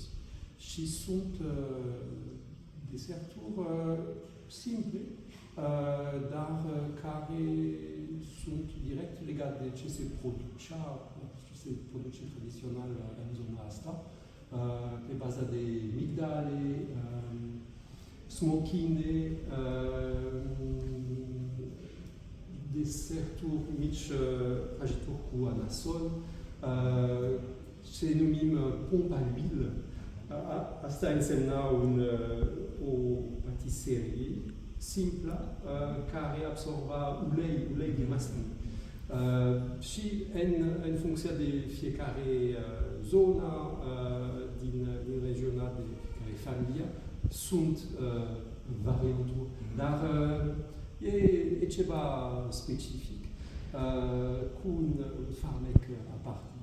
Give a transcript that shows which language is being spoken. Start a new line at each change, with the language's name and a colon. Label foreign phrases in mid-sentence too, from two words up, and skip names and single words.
Romanian: Și sunt deserturi simple, dar care sunt direct legate de ce se produce tradițional în zona asta, pe baza de migdale, smochine, deserturi mici, prăjituri cu anasol, ce numim
French: pompe à l'huile.
Romanian: Asta însemna o patiserie simplă care absorba ulei de măslin. Și în funcție de fiecare zonă din regiunea de fiecare familie sunt varianturi, dar e ceva specific cu un farmec aparte.